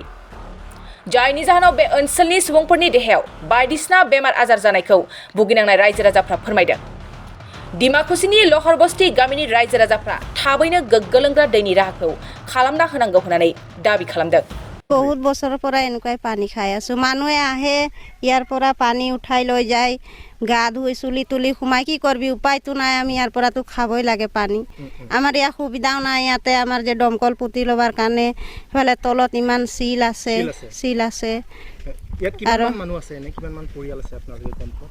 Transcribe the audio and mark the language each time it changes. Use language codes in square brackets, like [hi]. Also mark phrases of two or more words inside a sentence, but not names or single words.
[brx] जायनि जाहोनाव बे ओनसोलनि सुबुंफोरनि देहायाव बायदिसिना बेमार आजार जानायखौ भुगिनांनाय रायजो राजाफ्रा फोरमायदों। डिमाकुसिनि लहर बस्ति गामिनि रायजो राजाफ्रा थाबैनो गोग्गो लोंग्रा दैनि राहाखौ खालामना होनांगौ होननानै दाबि खालामदों। [as] बहुत बছৰৰ পৰা এনেকুৱাই পানী খাই আছো। মানুহে আহে ইয়াৰ পৰা পানী উঠাই লৈ যায়, গা ধুই চুলি তুলি সোমাই কি করবি, উপায়তো নাই। আমি ইয়াৰ পৰাতো খাবই লাগে পানী। আমাৰ ইয়াৰ সুবিধাও নাই। ইয়াতে আমাৰ যে দমকল পুতি লবার কাৰণে ফালে তলত ইমান শিল আছে। ইয়াত কিমান মানুহ আছে, এনে কিমান মান পৰিয়াল আছে আপোনালোকৰ কম্পত?